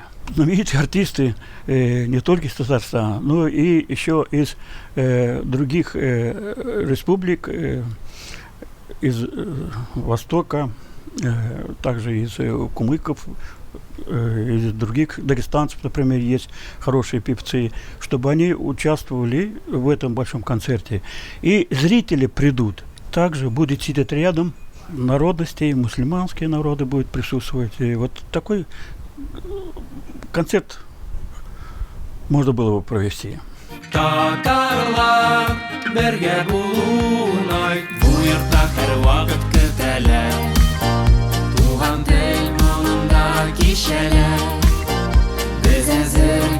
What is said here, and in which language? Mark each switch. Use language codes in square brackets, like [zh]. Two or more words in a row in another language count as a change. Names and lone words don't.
[ru] знаменитые артисты не только из Татарстана, но и еще из других республик, из Востока, также из кумыков, из других дагестанцев, например, есть хорошие певцы, чтобы они участвовали в этом большом концерте. И зрители придут, также будет сидеть рядом народностей, мусульманские народы будут присутствовать. И такой концерт можно было бы провести. [tt] Татарлар бергә булуын бу йортта һәр вакыт көтәләр. Туган бишәләр. Без әзер